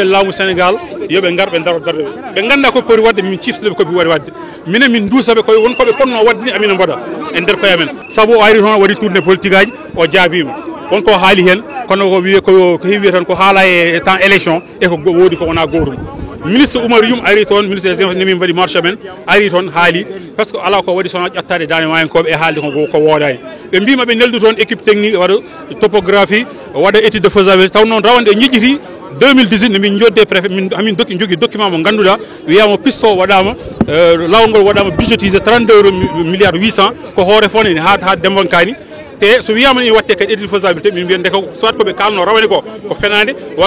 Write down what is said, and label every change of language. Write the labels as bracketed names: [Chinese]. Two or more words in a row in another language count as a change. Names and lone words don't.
[Fula] laamu Sénégal yoɓe gar ɓe daro darde ɓe ganda ko pori wadde min ciftoɓe koɓe waɗi wadde minen min duusaɓe koye wonkoɓe ponno wadde ni amina mbaɗa e nder koye amen saabu o ari toon waɗi [French] tourné politique [Fula] aji o jaabima wonko haali hen kono ko wiye ko heewi tan ko haala e [French] temps élection [Fula] e ko woodi ko wona gotum ministre Oumar Youm ari toon [French] ministre des informations [Fula] min mbaɗi marché men ari toon haali [French] par ce que [Fula] ala ko waɗi sona ƴettade Dande Mayankoɓe e haalde ko woodani ɓe mbima ɓe neldu toon [French] équipe technique [Fula] waɗa topographie waɗa [French] étude de faisabilité [Fula] taw noon rawande ñijjiti 2018 min jodde préfet min jogui document mo ganduɗa wiyama piste o waɗama lawol ngol waɗama budgétisé 32 milliards 800 ko hoore fone ha dembankani te so wiyama ni watte kadi [French] étude faisabilité [Fula] min mbiyan ko soit koɓe kalno rawane ko fenade walla